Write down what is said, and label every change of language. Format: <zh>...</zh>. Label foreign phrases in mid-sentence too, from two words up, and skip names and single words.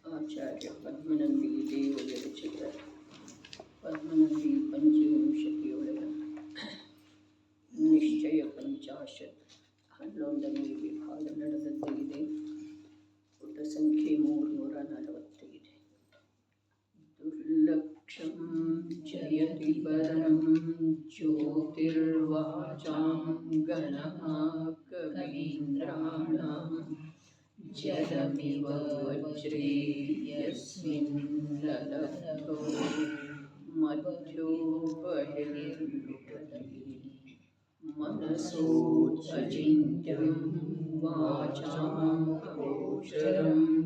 <kn>ಆಚಾರ್ಯ ಪದ್ಮನಂದಿ ದೇವವಿರಚಿತ ಪದ್ಮನಂದಿ ಪಂಚವಿಂಶತಿಯೊಳಗ ನಿಶ್ಚಯ ಪಂಚಾಶತ್ 11ನೇ ವಿಭಾಗ ನಡೆದದ್ದೇ. ಪುಟ ಸಂಖ್ಯೆ 345.</kn> <sa>ದುರ್ಲಕ್ಷಂ ಜಯತಿ ಪರಂ ಜ್ಯೋತಿರ್ವಾಚಾಂ ಗಣಃ ಕವೀಂದ್ರಾಣಾಂ ಜಲಮಿವ ವಜ್ರೇ ಯಸ್ಮಿನ್ ಲಲಬ್ಧೋ ಮಧ್ಯೋಪಹಿರ್ಲುಟತಿ ಮನಸೋ ಅಚಿಂತ್ಯಂ ವಾಚಾಂ ಅಗೋಚರಂ</sa>